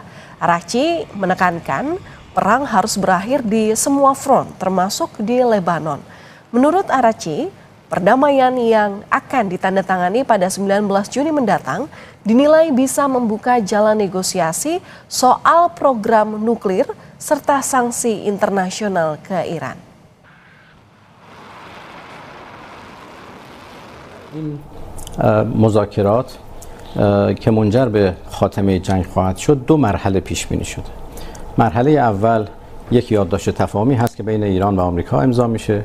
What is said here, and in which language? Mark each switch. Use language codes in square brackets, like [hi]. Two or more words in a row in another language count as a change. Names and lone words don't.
[id] Araghchi menekankan perang harus berakhir di semua front, termasuk di Lebanon. Menurut Araghchi, perdamaian yang akan ditandatangani pada 19 Juni mendatang dinilai bisa membuka jalan negosiasi soal program nuklir serta sanksi internasional ke Iran. [fa] این مذاکرات که منجر به خاتمه جنگ خواهد شد دو مرحله پیش بینی شده. مرحله اول یک یادداشت تفاهمی هست که بین ایران و آمریکا امضا میشه.